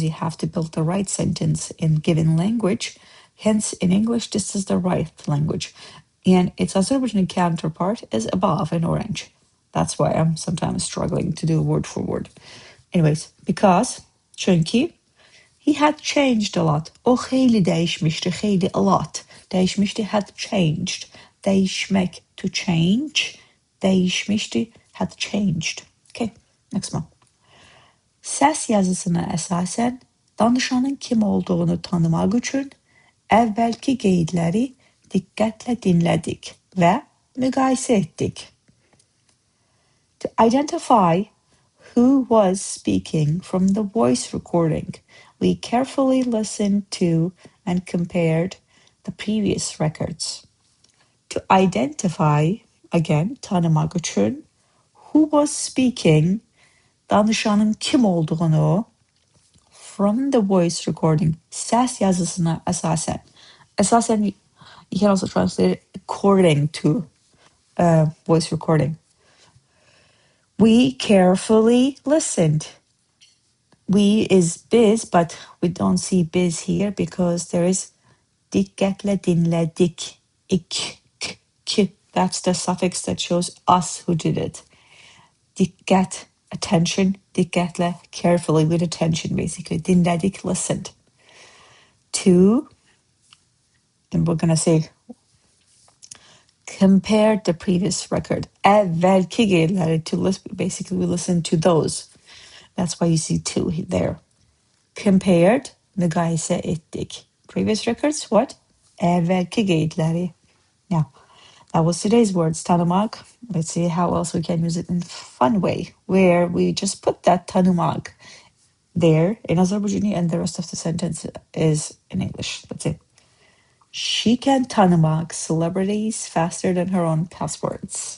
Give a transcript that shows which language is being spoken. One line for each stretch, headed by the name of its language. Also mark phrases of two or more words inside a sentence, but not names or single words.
English: You have to build the right sentence in given language. Hence, in English, this is the right language. And its Azerbaijani counterpart is above in orange. That's why I'm sometimes struggling to do word for word. Anyways, because, çünki, he had changed a lot.
Azerbaijani: O xeyli dəyişmişdi, xeyli
English: a lot. Dəyişmişdi had changed. Dəyişmək, to change. Dəyişmişdi had changed. Okay, next one.
Azerbaijani: Səs yazısına əsasən danışanın kim olduğunu tanımaq üçün əvvəlki qeydləri diqqətlə dinlədik və müqayisə etdik.
English: To identify who was speaking from the voice recording, we carefully listened to and compared the previous records. To identify, again,
Azerbaijani: tanımaq üçün,
English: who was speaking,
Azerbaijani: danışanın kim olduğunu,
English: from the voice recording,
Azerbaijani: səs yazısına əsasən. Əsasən,
English: you can also translate it according to voice recording. We carefully listened. We is biz, but we don't see biz here because there is
Azerbaijani: diqqətlə dinlədik. Ik, k.
English: That's the suffix that shows us who did it. Diqqət, attention, diqqətlə, carefully, with attention, basically. Dinlədik, listened. To, and we're going to say, compared the previous record.
Azerbaijani: Əvvəlki qeydləri,
English: to listen, basically we listen to those. That's why you see two there. Compared,
Azerbaijani: müqayisə etdik.
English: Previous records, what?
Azerbaijani: Əvvəlki qeydləri.
English: Now, that was today's words, tanımaq. Let's see how else we can use it in a fun way, where we just put that tanımaq there in Azerbaijani and the rest of the sentence is in English. Let's see. She can tanımaq celebrities faster than her own passwords.